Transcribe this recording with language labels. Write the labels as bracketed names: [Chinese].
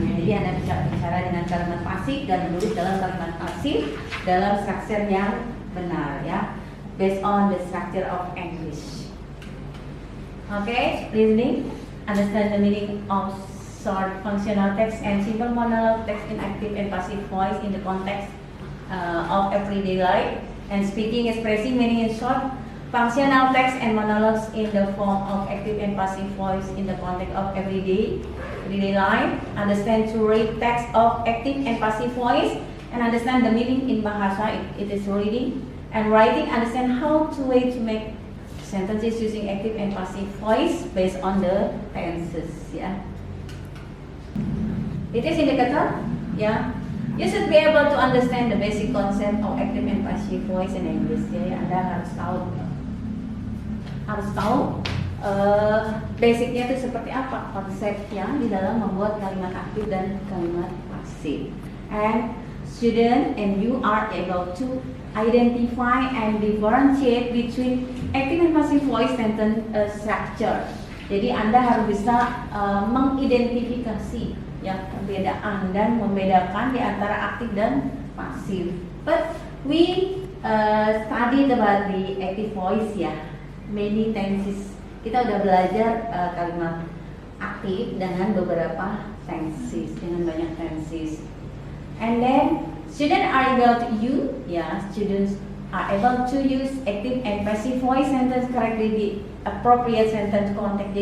[Indonesian] Jadi Anda bisa bicara dengan kalimat pasif dan menulis dalam kalimat pasif dalam struktur yang benar, ya, [English] based on the structure of English. Okay, listening, understand the meaning of short functional text and simple monologue text in active and passive voice in the context of everyday life, and speaking, expressing meaning in short functional text and monologues in the form of active and passive voice in the context of everyday life. Understand to read text of active and passive voice and understand the meaning in bahasa. It is reading and writing. Understand how to make sentences using active and passive voice based on the tenses. Yeah, it is indicator. Yeah, you should be able to understand the basic concept of active and passive voice in English. [Indonesian] Jadi Anda harus tahu basicnya itu seperti apa konsepnya di dalam membuat kalimat aktif dan kalimat pasif. [English] And student and you are able to identify and differentiate between active and passive voice sentence structure. [Indonesian] Jadi Anda harus bisa mengidentifikasi, ya, perbedaan dan membedakan di antara aktif dan pasif. [English] But we studied about the active voice, ya, many tenses. [Indonesian] Kita udah belajar kalimat aktif dengan beberapa tenses, dengan banyak tenses. [English] And then students are able to students are able to use active and passive voice sentence correctly di appropriate sentence context.